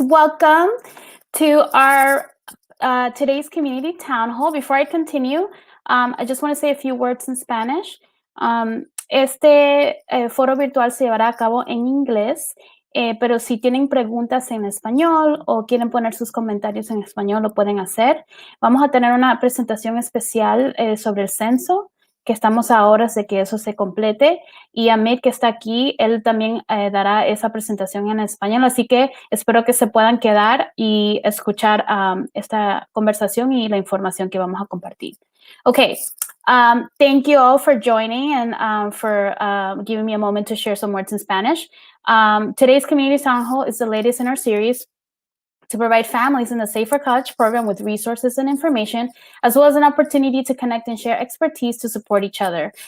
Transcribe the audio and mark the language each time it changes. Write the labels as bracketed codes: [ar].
[en] Welcome to our today's community town hall. Before I continue, I just want to say a few words in Spanish. [es] Este foro virtual se llevará a cabo en inglés, pero si tienen preguntas en español o quieren poner sus comentarios en español, lo pueden hacer. Vamos a tener una presentación especial sobre el censo, que estamos a horas de que eso se complete. Y Amit, que está aquí, él también dará esa presentación en español. Así que espero que se puedan quedar y escuchar esta conversación y la información que vamos a compartir. [en] Okay, thank you all for joining and for giving me a moment to share some words in Spanish. Today's Community Town Hall is the latest in our series to provide families in the Safer College program with resources and information, as well as an opportunity to connect and share expertise to support each other.